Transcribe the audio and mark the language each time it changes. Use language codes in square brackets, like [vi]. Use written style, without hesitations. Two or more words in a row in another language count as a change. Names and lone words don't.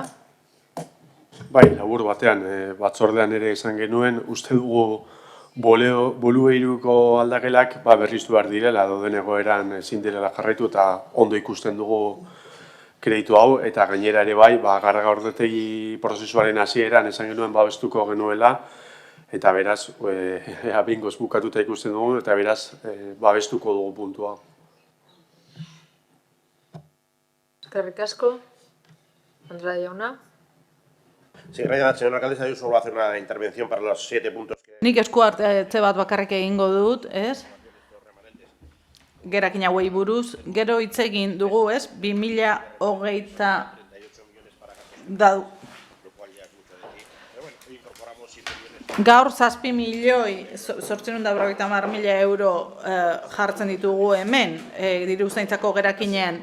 [eu] Bai, labur batean, batzordean ere esan genuen, uste dugu bolueiruko aldakelak berriztu behar direla, dauden egoeran ezin direla jarraitu eta ondo ikusten dugu kreditu hau, eta gainera ere bai, Garraga ordetegi prozesuaren hasieran esan genuen babestuko genuela, eta beraz, bingoz bukatuta ikusten dugu, eta beraz, babestuko dugu puntua. Eskerrik asko, Andrea jauna. [es] Sí, gracias, señor alcalde. Yo solo voy a hacer una intervención para los 7 puntos que... [eu] Nik esku hartze bat bakarrik egingo dut, ez? Gerakin hauei buruz, gero hitz egin dugu, ez? 2028 gaur 7.850.000 euro jartzen ditugu hemen, diruzaintzako gerakinean.